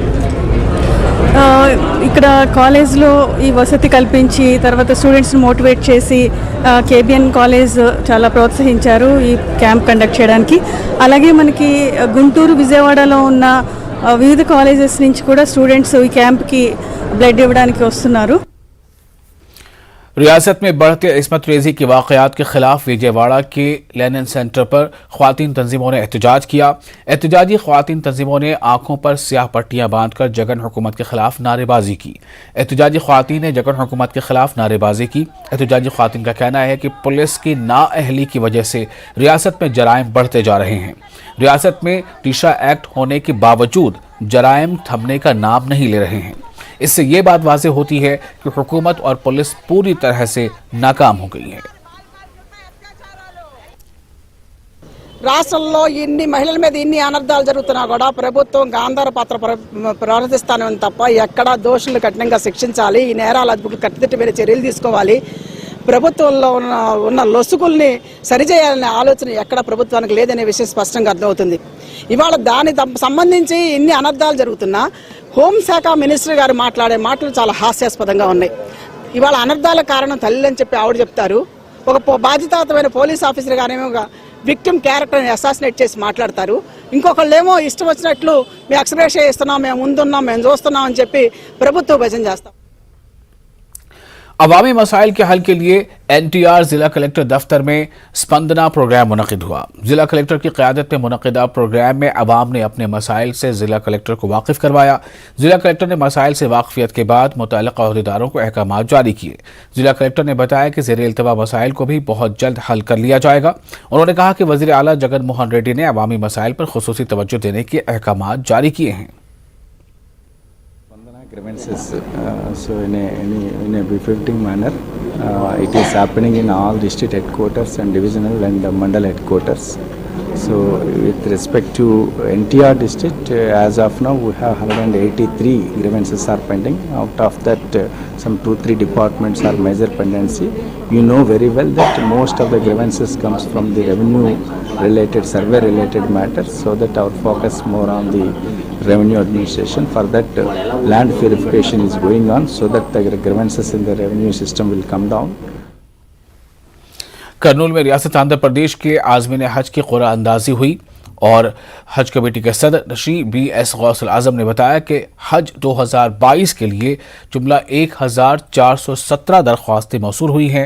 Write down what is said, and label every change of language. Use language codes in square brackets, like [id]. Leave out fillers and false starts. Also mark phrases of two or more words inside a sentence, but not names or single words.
[te] ఇక్కడ కాలేజ్లో ఈ వసతి కల్పించి తర్వాత స్టూడెంట్స్ని మోటివేట్ చేసి KBN కాలేజ్ చాలా ప్రోత్సహించారు ఈ [en] camp conduct [te] చేయడానికి। అలాగే మనకి గుంటూరు విజయవాడలో ఉన్న వివిధ కాలేజెస్ నుంచి కూడా స్టూడెంట్స్ ఈ క్యాంప్కి బ్లడ్ ఇవ్వడానికి వస్తున్నారు। [ur] ریاست میں بڑھتے عصمت ریزی کے واقعات کے خلاف وجے واڑہ کے لینن سینٹر پر خواتین تنظیموں نے احتجاج کیا۔ احتجاجی خواتین تنظیموں نے آنکھوں پر سیاہ پٹیاں باندھ کر جگن حکومت کے خلاف نعرے بازی کی۔ احتجاجی خواتین نے جگن حکومت کے خلاف نعرے بازی کی۔ احتجاجی خواتین کا کہنا ہے کہ پولیس کی نااہلی کی وجہ سے ریاست میں جرائم بڑھتے جا رہے ہیں۔ ریاست میں ٹیشا ایکٹ ہونے کے باوجود جرائم تھمنے کا نام نہیں لے رہے ہیں۔ اس سے یہ بات واضح ہوتی ہے کہ حکومت اور پولیس پوری طرح سے ناکام ہو گئی ہے۔ [te] రాష్ట్రంలో ఇన్ని మహిళల మీద ఇన్ని అనర్థాలు జరుగుతున్నా కూడా ప్రభుత్వం గాంధార పాత్ర ప్రవర్తిస్తానే ఉంది తప్ప ఎక్కడా దోషులు కఠినంగా శిక్షించాలి, ఈ నేరాల అదుపుకు కట్టుదిట్టమైన చర్యలు తీసుకోవాలి, ప్రభుత్వంలో ఉన్న లొసుగుల్ని సరిచేయాలనే ఆలోచన ఎక్కడ ప్రభుత్వానికి లేదనే విషయం స్పష్టంగా అర్థమవుతుంది. ఇవాళ దాని సంబంధించి ఇన్ని అనర్థాలు జరుగుతున్నా హోంశాఖ మినిస్టర్ గారు మాట్లాడే మాటలు చాలా హాస్యాస్పదంగా ఉన్నాయి. ఇవాళ అనర్థాల కారణం తల్లి అని చెప్పి ఆవిడ చెప్తారు, ఒక బాధ్యతాయుతమైన [en] police officer [te] గారేమో [en] victim character [te] అసాసినేట్ చేసి మాట్లాడతారు, ఇంకొకళ్ళేమో ఇష్టం వచ్చినట్లు మేము ఎక్స్ప్రెస్ చేస్తున్నాం, మేము ముందున్నాం, మేము చూస్తున్నాం అని చెప్పి ప్రభుత్వ భజన చేస్తాం. [ur] عوامی مسائل کے حل کے لیے NTR ضلع کلکٹر دفتر میں سپندنا پروگرام منعقد ہوا. ضلع کلکٹر کی قیادت میں منعقدہ پروگرام میں عوام نے اپنے مسائل سے ضلع کلکٹر کو واقف کروایا. ضلع کلکٹر نے مسائل سے واقفیت کے بعد متعلقہ عہدیداروں کو احکامات جاری کیے. ضلع کلکٹر نے بتایا کہ زیر التوا مسائل کو بھی بہت جلد حل کر لیا جائے گا. انہوں نے کہا کہ وزیر اعلیٰ جگن موہن ریڈی نے عوامی مسائل پر خصوصی توجہ دینے کے احکامات جاری کیے ہیں. [en] Grievances, so in a befitting manner, it is happening in all district headquarters and divisional and mandal headquarters. So with respect to NTR district, as of now we have 183 grievances are pending. Out of that, some 2-3 departments are major pendency. You know very well that most of the grievances comes from the revenue related, survey related matters, so that our focus more on the revenue administration. For that, land purification is going on, so that the grievances in the revenue system will come down. [ur] کرنول میں ریاست آندھرا پردیش کے عازمین حج کی قرعہ اندازی ہوئی اور حج کمیٹی کے صدر شری BS گوسل اعظم نے بتایا کہ حج 2022 کے لیے جملہ 1417 درخواستیں موصول ہوئی ہیں.